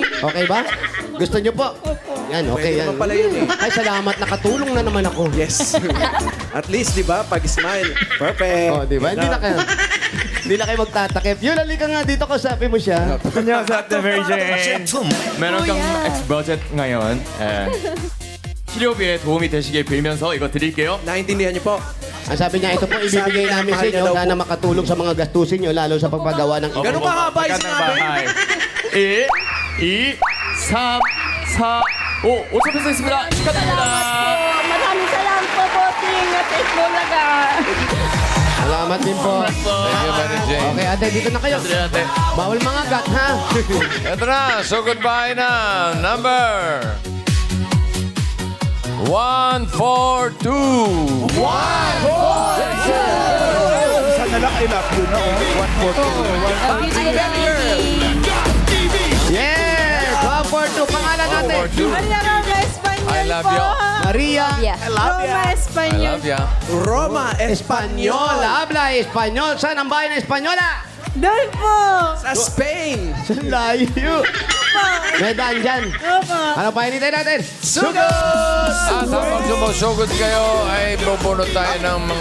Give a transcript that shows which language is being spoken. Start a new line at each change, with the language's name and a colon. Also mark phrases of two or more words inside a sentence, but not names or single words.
Filipino: Okay ba? Gusto nyo po? Yan, okay Pwede yan. naman pala yun, eh. Ay, salamat. Nakatulong na naman ako. Yes.
English: At least,
Filipino: di ba, pag smile, perfect. Oh, di ba? Hindi na kayo magtatakip. Yun, halika nga dito, kausapin mo siya.
Korean: 안녕하세요, ate Mary Jane.
Filipino: meron kang ex-budget ngayon.
Korean: 치료비에 도움이 되시길 빌면서 이거 드릴게요.
Filipino: Naintindihan niyo po? Ang sabi niya, ito po ibibigay namin sa inyo. Sana makatulong sa mga gastusin nyo, lalo sa pagpagawa ng Ganun ka haba yung sinabi? 1, 2, 3, 4, 5.
Korean: 5천 peso 있습니다. 축하드립니다.
Filipino: Maraming salamat po, bossing at Itbulaga. Salamat din po.
English: Thank you, Mary Jane.
Filipino: Okay, ate, dito na kayo. ate. Bawal mga gat, ha? Ito na,
English: so goodbye
Filipino: na. Number 142. Isa na lang,
English: I love you
Filipino: na. 142. Yes! 142. Pangalan natin. 142. Maria Ramos Espanyol
English: I love
Filipino: po.
English: you.
Filipino: Maria. Yeah. Roma
English: I
Filipino: Espanyol.
English: love ya.
Filipino: Roma, Espanyol. Espanyol.
Spanish: Habla Espanyol.
Filipino: Saan ang bayan ng Espanyola? Doon po. Sa Spain. Sa layo. May daan dyan. Ano pa hinintay natin? Sugod! At habang sumusugod kayo, ay bubunot tayo ng mga